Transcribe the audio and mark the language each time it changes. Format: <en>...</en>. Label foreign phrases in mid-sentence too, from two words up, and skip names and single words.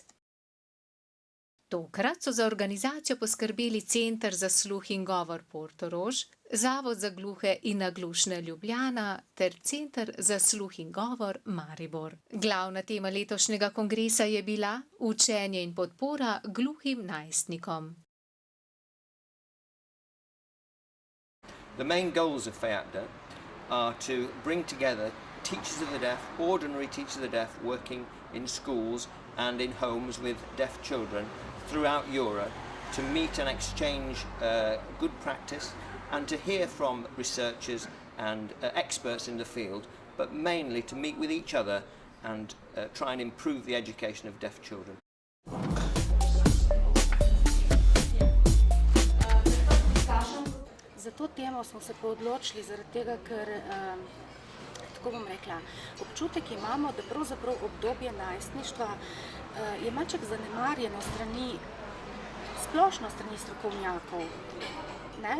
<sl>Tokrat so za organizacijo poskrbeli Center za sluh in govor Portorož, Zavod za gluhe in naglušne Ljubljana ter Center za sluh in govor Maribor. Glavna tema letošnjega kongresa je bila učenje in podpora gluhim najstnikom.</sl> <en>The main goals of FEAPDA are to bring together teachers of the deaf, ordinary teachers of the deaf, working in schools and in homes with deaf children throughout Europe to meet and exchange good practice and to hear from researchers and experts in the field, but mainly to meet with each other and try and improve the education of deaf children.</en> <sl>Za to temo smo se pa odločili zaradi tega, ker, tako bom rekla, občutek imamo, da pravzaprav obdobje najstništva je malček zanemarjeno splošno strani strokovnjakov, ne?</sl>